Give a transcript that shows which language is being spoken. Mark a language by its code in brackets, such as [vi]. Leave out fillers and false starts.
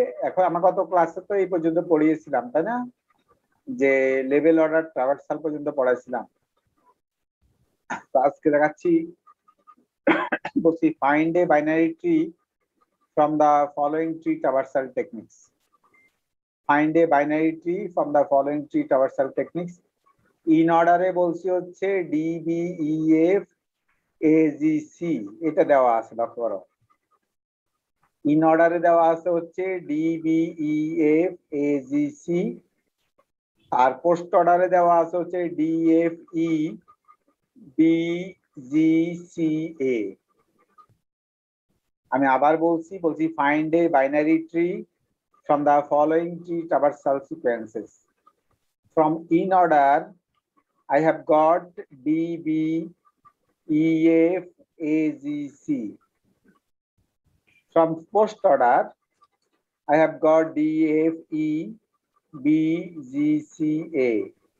[bn] এখন আমরা গত ক্লাসে তো এই পর্যন্ত পড়িয়েছিলাম, তাই না? যে লেভেল অর্ডার ট্রাভার্সাল পর্যন্ত পড়াইছিলাম। তো আজকে দেখাচ্ছি, বলছি [en] Find a binary tree from the following tree traversal techniques. Find a binary tree from the following tree traversal techniques. [bn] In order এ বলছি হচ্ছে D B E F A G C, এটা দেওয়া আছে, লক্ষ্য করো। ইন অর্ডারে দেওয়া আছে হচ্ছে D B E F A G C, আর post অর্ডারে দেওয়া আছে হচ্ছে D F E B G C A। আমি আবার বলছি [en] Find a binary tree from the following tree traversal sequences. From in order, I have got D, B, E, F, A, G, C. From post order, I have got D, F, E, B, G, C, A.